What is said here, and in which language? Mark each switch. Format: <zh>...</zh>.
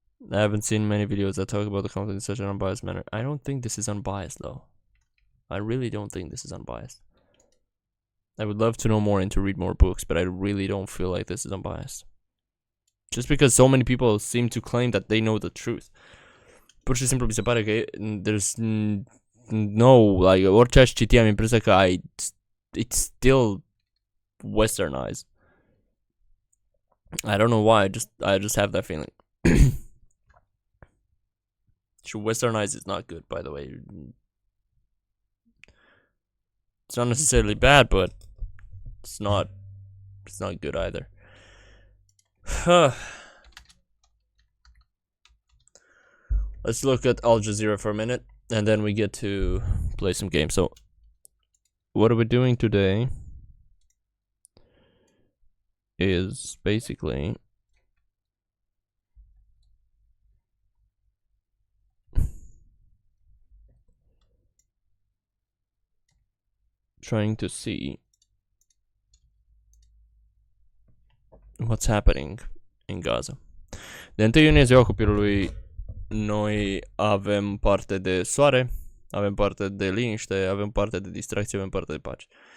<en>I haven't seen many videos that talk about the conflict in such an unbiased manner. I don't think this is unbiased though. I really don't think this is unbiased. I would love to know more and to read more books, but I really don't feel like this is unbiased. Just because so many people seem to claim that they know the truth.</en> <ro>Pur și simplu mi se pare că</ro> <en>there's no, like,</en> <ro>orice aș citi am impresia că</ro> <en>it's still westernized. I don't know why, I just have that feeling. Sure, westernized is not good, by the way. It's not necessarily bad, but it's not good either. Let's look at Al Jazeera for a minute, and then we get to play some games. So, what are we doing today is basically trying to see what's happening in Gaza.</en> <ro>De 1 iunie, ziua copilului, noi avem parte de soare, avem parte de liniște, avem parte de distracție, avem parte de pace.</ro>